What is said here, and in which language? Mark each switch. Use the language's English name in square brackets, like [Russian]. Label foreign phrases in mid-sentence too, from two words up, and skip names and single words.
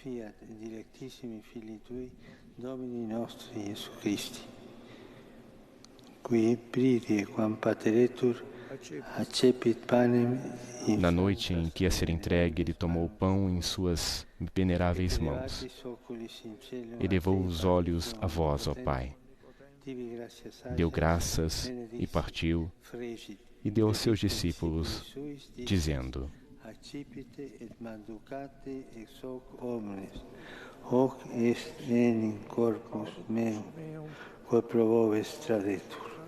[Portuguese] Na noite em que ia ser entregue, ele tomou o pão em suas veneráveis mãos. Elevou os olhos a vós, ó Pai. Deu graças e partiu, e deu aos seus discípulos, dizendo: [Latin] Hoc est enim corpus meum, quod pro vobis tradetur.